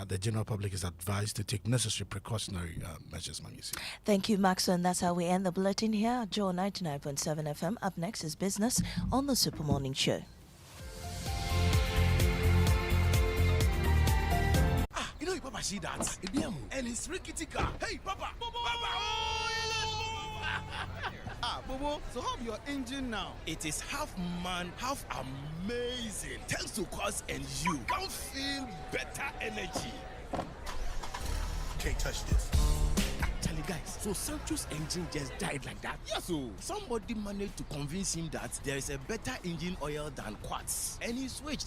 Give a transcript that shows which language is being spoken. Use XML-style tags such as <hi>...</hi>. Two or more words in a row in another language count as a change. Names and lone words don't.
<en>The general public is advised to take necessary precautionary measures, Ma'am, you see. Thank you, Maxwell, and that's how we end the bulletin here at Joe 99.7 FM. Up next is business on the Super Morning Show. You know, Papa, see that? And it's rickety car. Hey, Papa! Papa! Bobo, so how's your engine now? It is half man, half amazing. Thanks to Quartz and you can feel better energy. Can't touch this. Actually, guys, so Sancho's engine just died like that? Yes, so somebody managed to convince him that there is a better engine oil than Quartz, and he switched.</en>